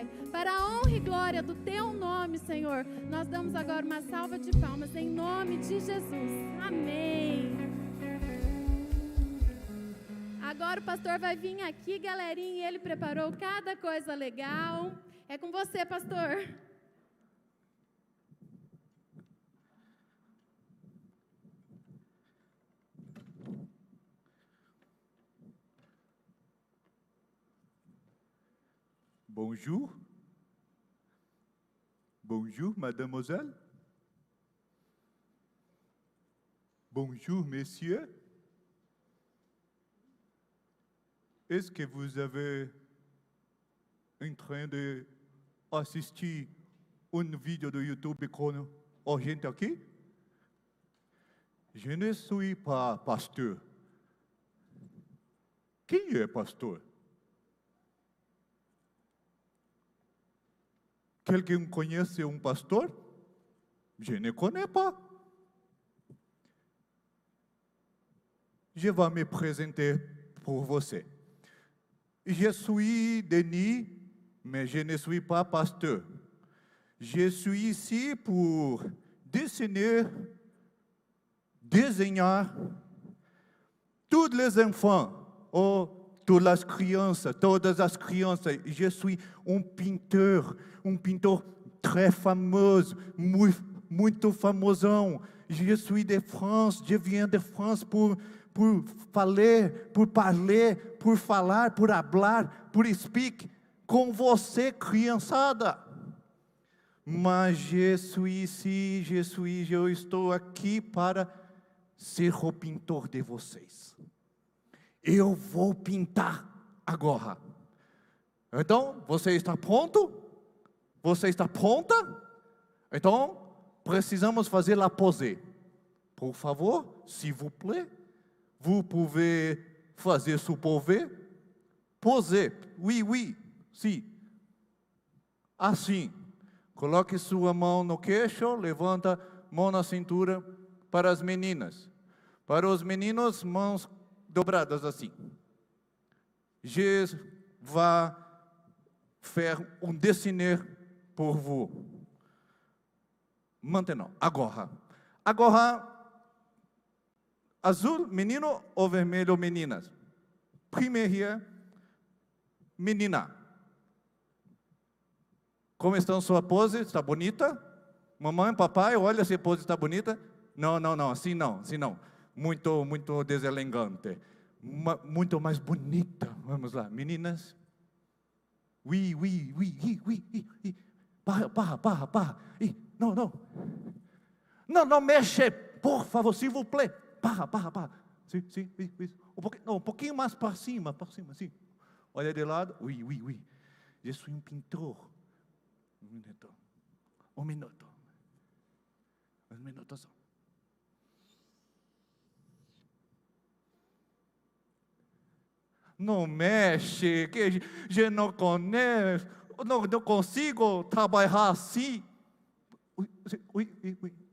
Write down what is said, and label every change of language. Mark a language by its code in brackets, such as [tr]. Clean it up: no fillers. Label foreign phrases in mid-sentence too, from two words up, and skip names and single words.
[pt] Para a honra e glória do Teu nome, Senhor, nós damos agora uma salva de palmas em nome de Jesus. Amém. Agora o pastor vai vir aqui, galerinha, e ele preparou cada coisa legal. É com você, pastor. [fr] Bonjour. Bonjour, mademoiselle. Bonjour, messieurs. Est-ce que vous avez en train de assistir une vidéo de YouTube [pt] com a gente aqui? [fr] Je ne suis pas pasteur. [pt] Quem é pastor? Quelqu'un conhece um pastor? [fr] Je ne connais pas. Je vais me présenter pour você. Je suis Denis, mais je ne suis pas pasteur. Je suis ici pour desenhar tous les enfants, [pt] ou todas as crianças. [fr] Je suis [pt] um pintor très famoso, muito famosão. [fr] Je suis de France, je viens de France pour falar, [es] por hablar, [fr] por speak [pt] com você, criançada. Mas eu estou aqui para ser o pintor de vocês. Eu vou pintar agora. Então, você está pronto? Você está pronta? Então, precisamos fazer a pose. Por favor, [fr] s'il vous plaît. Vous pouvez [pt] fazer sua pose. [fr] Oui, [pt] sim. Assim. Coloque sua mão no queixo, levanta a mão na cintura para as meninas. Para os meninos, mãos dobradas assim. [fr] Je vais faire um dessiné pour vous. Maintenant, [pt] agora. Azul, menino ou vermelho, meninas? Primeira, menina. Como está sua pose? Está bonita? Mamãe, papai, olha se a pose está bonita. Não, assim não. Muito deselegante. Muito mais bonita. Vamos lá, meninas. Oui. Para. Não mexe, por favor, [fr] s'il vous plaît. [pt] Para. Sim. Um pouquinho mais para cima, sim. Olha de lado. [fr] Oui. Je suis [pt] um pintor. Um minuto só. Não mexe, que eu não conheço, não consigo trabalhar assim. [fr] Oui. Okay.